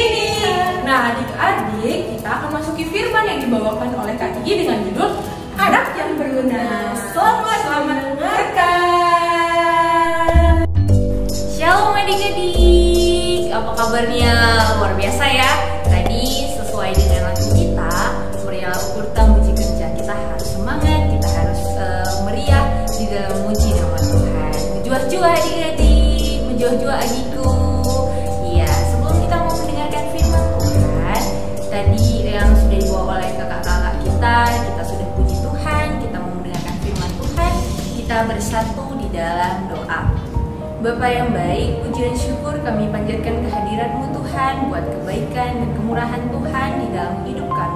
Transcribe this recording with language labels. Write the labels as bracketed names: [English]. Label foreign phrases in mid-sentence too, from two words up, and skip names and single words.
[Indonesian] Nah adik-adik, kita akan masuki firman yang dibawakan oleh Kak Gigi dengan judul Anak yang Berguna. Selamat mendengarkan. Shalom adik-adik, apa kabarnya? Luar biasa ya. Tadi sesuai dengan lagu kita, [Batak Karo] meriah kurta muji kerja. [Indonesian] Kita harus semangat, kita harus meriah di dalam muji nama Tuhan. [Batak Karo] Menjuah-juah adik-adik, menjuah-juah adikku. [Indonesian] Iya, sebelum kita mau mendengarkan firman Tuhan, tadi yang sudah dibawa oleh kakak-kakak kita sudah puji Tuhan, kita mau mendengarkan firman Tuhan, kita bersatu di dalam doa. Bapa yang baik, puji dan syukur kami panjatkan kehadirat-Mu Tuhan buat kebaikan dan kemurahan Tuhan di dalam hidup kami.